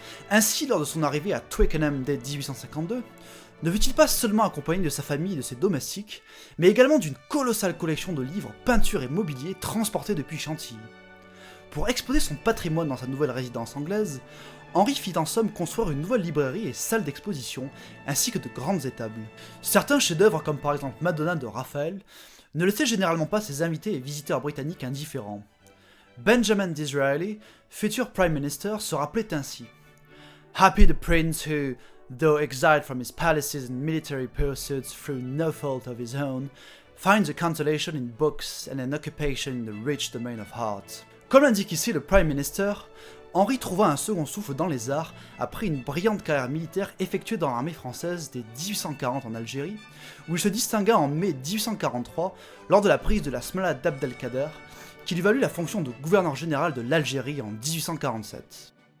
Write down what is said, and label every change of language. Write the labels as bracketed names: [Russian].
[French] Ainsi, lors de son arrivée à Twickenham dès 1852, ne fut-il pas seulement accompagné de sa famille et de ses domestiques, mais également d'une colossale collection de livres, peintures et mobilier transportés depuis Chantilly. Pour exposer son patrimoine dans sa nouvelle résidence anglaise, Henri fit en somme construire une nouvelle librairie et salle d'exposition, ainsi que de grandes étables. Certains chefs-d'œuvre, comme par exemple Madonna de Raphaël, ne laissaient généralement pas ses invités et visiteurs britanniques indifférents. [English] Benjamin Disraeli, [French] futur Prime Minister, se rappelait ainsi: [English] Happy the prince who, though exiled from his palaces and military pursuits through no fault of his own, finds a consolation in books and an occupation in the rich domain of art. [French] Comme l'indique ici le Prime Minister, Henri trouva un second souffle dans les arts après une brillante carrière militaire effectuée dans l'armée française dès 1840 en Algérie, où il se distingua en mai 1843 lors de la prise de la Smala d'Abdelkader, qui lui valut la fonction de gouverneur général de l'Algérie en 1847.